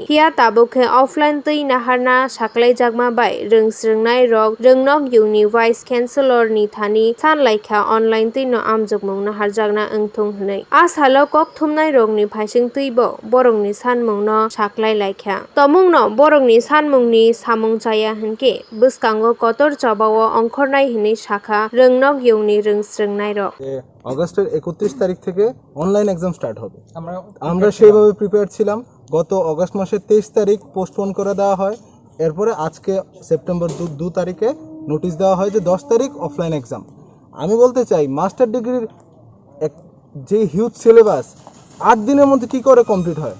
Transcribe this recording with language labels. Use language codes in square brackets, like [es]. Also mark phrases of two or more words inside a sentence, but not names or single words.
[trp] Phiya tabukhe offline tui naharna saklaijakma bai rungsrungnai rok Rungnogyungni Vice Chancellor ni thani sanlaikha online tui no amjukmung naharjakna wngthung hwnui. Ashalo kok thumnai rokni phaising tuibo borokni sanmung no saklai laikha. Tomungno borokni sanmungni samung chaya hwnkhe bwskango kotor chobao ongkhornai hwnui sakha Rungnogyungni rungsrungnai rok। [bn] আগস্টের 31 তারিখ থেকে [en] online exam start [bn] হবে। আমরা সেইভাবে প্রিপেয়ার ছিলাম। গত আগস্ট মাসের 23 তারিখ পোস্টপোন করে দেওয়া হয়। এরপরে আজকে সেপ্টেম্বর 2 তারিখে নোটিশ দেওয়া হয় যে 10 তারিখ [en] offline exam. [bn] আমি বলতে চাই [en] master degree [bn] যে [en] huge syllabus [bn] 8 দিনের মধ্যে কি করে কমপ্লিট হয়?